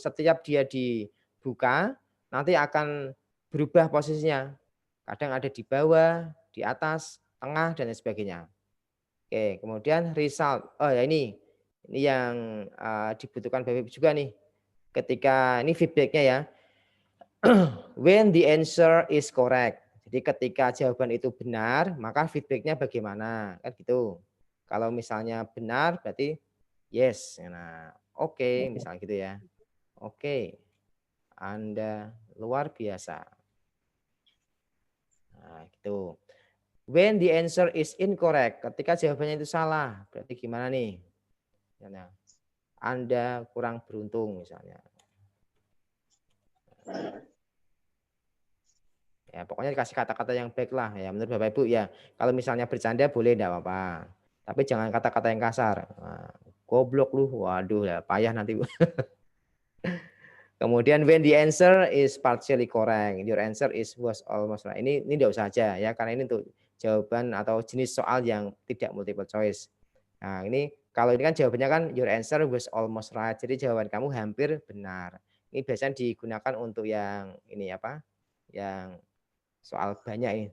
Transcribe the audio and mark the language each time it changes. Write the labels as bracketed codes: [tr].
[id] Setiap dia dibuka nanti akan berubah posisinya. Kadang ada di bawah, di atas, tengah dan lain sebagainya. Oke, kemudian result. Oh ya ini yang dibutuhkan Bapak Ibu juga nih. Ketika ini feedbacknya ya. [en] When the answer is correct. [id] Jadi ketika jawaban itu benar, maka feedbacknya bagaimana? Kan gitu. Kalau misalnya benar berarti yes. Nah, oke, misalnya gitu ya. Oke. Anda luar biasa. Nah, gitu. [en] When the answer is incorrect, [id] ketika jawabannya itu salah, berarti gimana nih? Misalnya, Anda kurang beruntung misalnya. Ya, pokoknya dikasih kata-kata yang baik lah ya menurut Bapak Ibu ya. Kalau misalnya bercanda boleh enggak apa-apa. Tapi jangan kata-kata yang kasar. Nah, goblok lu, waduh ya payah nanti. [en] Kemudian when the answer is partially correct, your answer is was almost right. [id] Ini enggak usah aja ya karena ini untuk jawaban atau jenis soal yang tidak multiple choice. Nah, ini kalau ini kan jawabannya kan [en] your answer was almost right. [id] Jadi jawaban kamu hampir benar. Ini biasanya digunakan untuk yang ini Yang soal banyak ini.